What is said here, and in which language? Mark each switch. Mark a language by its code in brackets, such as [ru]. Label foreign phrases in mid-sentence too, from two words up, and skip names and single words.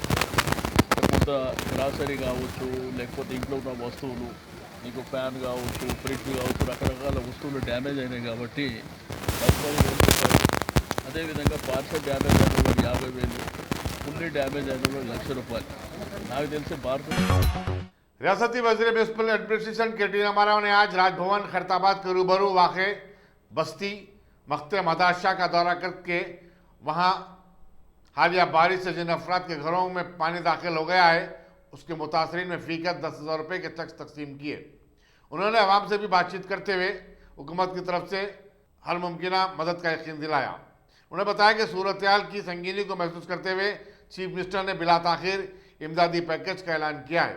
[te] కొంత గ్రాసరీ కావచ్చు, లేకపోతే ఇంట్లో ఉన్న వస్తువులు, మీకు ఫ్యాన్ కావచ్చు, ఫ్రిడ్జ్ కావచ్చు, రకరకాల వస్తువులు డ్యామేజ్ అయినాయి కాబట్టి 10,000 రూపాయలు, అదేవిధంగా [en] partial damage [te] అయిన వాళ్ళు 50,000, [en] fully damage [te] అయిన వాళ్ళు 1,00,000 రూపాయలు। నాకు తెలిసి [ur] ریاستی وزیر [en] municipal administration [ur] کے ٹی راما راؤ نے آج راج بھون خیرتآباد کے روبرو واقع بستی مختے مداح شاہ کا دورہ کر کے وہاں حالیہ بارش سے جن افراد کے گھروں میں پانی داخل ہو گیا ہے اس کے متاثرین میں فی کس 10,000 روپے کے چیکس تقسیم کیے۔ انہوں نے عوام سے بھی بات چیت کرتے ہوئے حکومت کی طرف سے ہر ممکنہ مدد کا یقین دلایا۔ انہوں نے بتایا کہ صورتِ حال کی سنگینی کو محسوس کرتے ہوئے [en] chief minister [ur] نے بلا تاخیر امدادی پیکج کا اعلان کیا ہے.